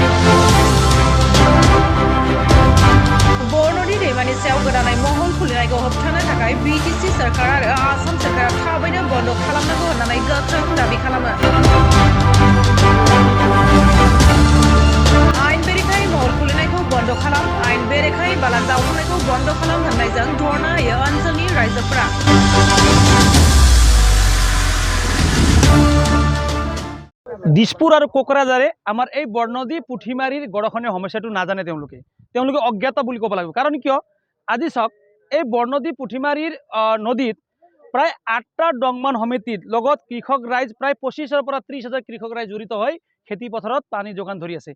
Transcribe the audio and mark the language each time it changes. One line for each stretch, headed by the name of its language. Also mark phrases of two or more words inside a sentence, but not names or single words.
Bodo: बरनदि दैमानि सायाव गोदानै महल खुलिनायखौ होबथानो थाखाय बिटिसि सरकार आरो आसाम सरकारा थाबैनो बन्द खालामनांगौ होननानै गोख्रों दाबि खालामो। आइन बेरेखायै महल खुलिनायखौ बन्द खालाम, आइन बेरेखायै बाला जावखांनायखौ बन्द खालाम होननायजों धरना होयो ओनसोलनि रायजोफोरा।
Assamese: দিছপুৰ আৰু কোকৰাঝাৰে আমাৰ এই বৰনদী পুঠিমাৰীৰ গড়খনীয়া সমস্যাটো নাজানে। তেওঁলোকে অজ্ঞাত বুলি ক'ব লাগিব। কাৰণ কিয়, আজি চাওক, এই বৰনদী পুঠিমাৰীৰ নদীত প্ৰায় 8টা ডংমান সমিতিৰ লগত কৃষক ৰাইজ প্ৰায় 25,000 পৰা 30,000 কৃষক ৰাইজ জড়িত হৈ খেতি পথাৰত পানী যোগান ধৰি আছে।